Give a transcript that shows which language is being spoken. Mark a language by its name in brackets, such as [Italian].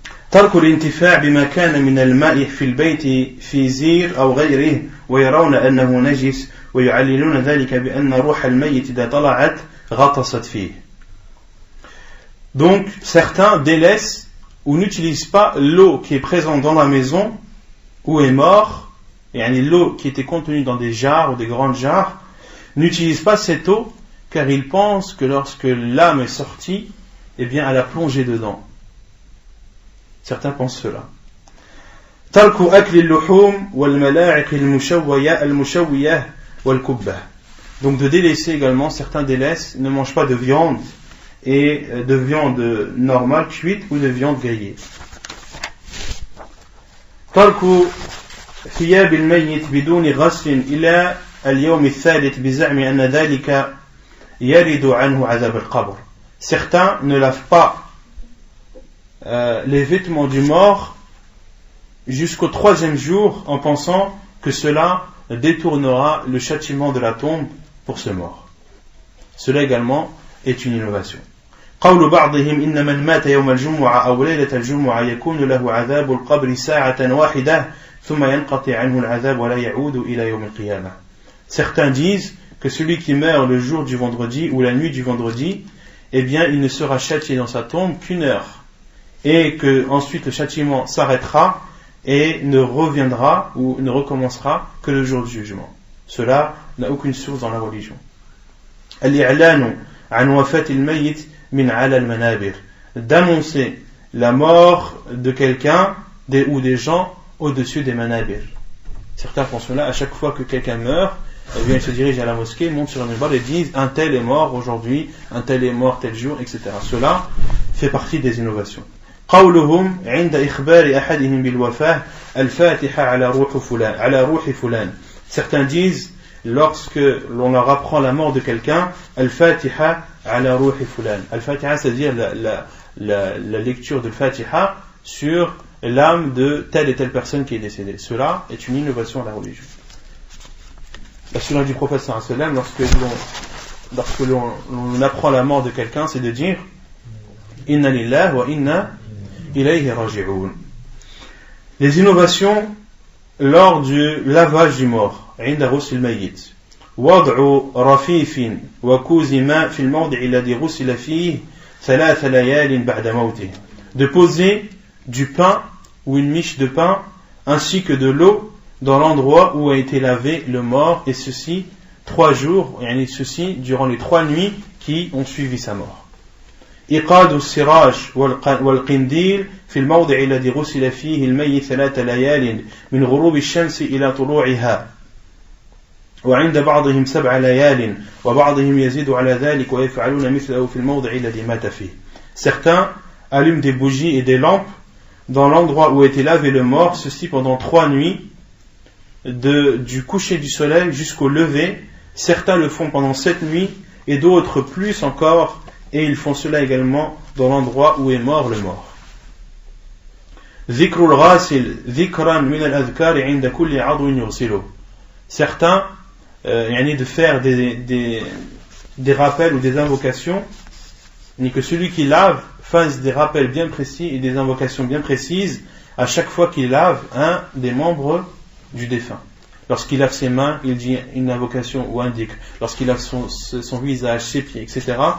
[Arabic] ترك الانتفاع بما كان من الماء في البيت في زير أو غيره ويرون أنه نجس ويعللون ذلك بأن روح الميت إذا طلعت غطست فيه. [French] Donc certains délaissent ou n'utilisent pas l'eau qui est présente dans la maison où est mort, et l'eau qui était contenue dans des jarres ou des grandes jarres, n'utilisent pas cette eau car ils pensent que lorsque l'âme est sortie, eh bien elle a plongé dedans. Certains pensent cela. [Arabic] ترك أكل اللحوم والملاعق المشوية والكبة. [French] Donc de délaisser également, certains délaissent, ne mangent pas de viande et de viande normale cuite ou de viande grillée. [Arabic] ترك ثياب الميت بدون غسل إلى اليوم الثالث بزعم أن ذلك يرد عنه عذاب القبر. [French] Certains ne lavent pas les vêtements du mort jusqu'au 3e jour en pensant que cela détournera le châtiment de la tombe pour ce mort. Cela également est une innovation. [Arabic] قول بعضهم إن من مات يوم الجمعة أو ليلة الجمعة يكون له عذاب القبر ساعة واحدة ثم ينقطع عنه العذاب ولا يعود إلى يوم القيامة. [French] Certains disent que celui qui meurt le jour du vendredi ou la nuit du vendredi, eh bien il ne sera châtié dans sa tombe qu'une heure et que ensuite le châtiment s'arrêtera et ne reviendra ou ne recommencera que le jour du jugement. Cela n'a aucune source dans la religion. [Arabic] Al-i'lanu an wafat al-mayyit min ala al-manabir, [French] d'annoncer la mort de quelqu'un ou des gens au-dessus des manabir. Certains font cela à chaque fois que quelqu'un meurt, eh bien, ils se dirigent à la mosquée, montent sur un minbar et disent un tel est mort aujourd'hui, un tel est mort tel jour, etc. Cela fait partie des innovations. [Arabic] قولهم عند إخبار أحدهم بالوفاة الفاتحة على روح فلان. [French] Certains disent lorsque l'on leur apprend la mort de quelqu'un [Arabic] الفاتحة على روح فلان. [French] Al-Fatiha, c'est-à-dire la lecture de Fatiha sur l'âme de telle et telle personne qui est décédée. Cela est une innovation à la religion. La sunna du prophète [Arabic] sallallahu alayhi wa sallam, [French] lorsque l'on apprend la mort de quelqu'un, c'est de dire [Arabic] Inna lillahi wa inna ilayhi raji'un. [French] Les innovations lors du lavage du mort, [Arabic] عند غسل الميت. وضع رفيف وكوز ماء في الموضع الذي غسل فيه 3 ليال بعد موته. [French] De poser du pain ou une miche de pain ainsi que de l'eau dans l'endroit où a été lavé le mort, et ceci 3 jours, et ceci durant les 3 nuits qui ont suivi sa mort. [Arabic] إيقاد السراج والقنديل في الموضع الذي غسل فيه الميت 3 ليال من غروب الشمس إلى طلوعها وعند بعضهم 7 ليال وبعضهم يزيد على ذلك ويفعلون مثله في الموضع الذي مات فيه. [French] Certains allument des bougies et des lampes dans l'endroit où a été lavé le mort, ceci pendant 3 nuits, du coucher du soleil jusqu'au lever. Certains le font pendant 7 nuits et d'autres plus encore, et ils font cela également dans l'endroit où est mort le mort. [Arabic] ذكر الغاسل ذكرا من الأذكار عند كل عضو يغسله. [French] Certains de faire des rappels ou des invocations, ni que celui qui lave fasse des rappels bien précis et des invocations bien précises à chaque fois qu'il lave un des membres du défunt. Lorsqu'il lave ses mains, il dit une invocation ou un dhikr. Lorsqu'il lave son visage, ses pieds, etc.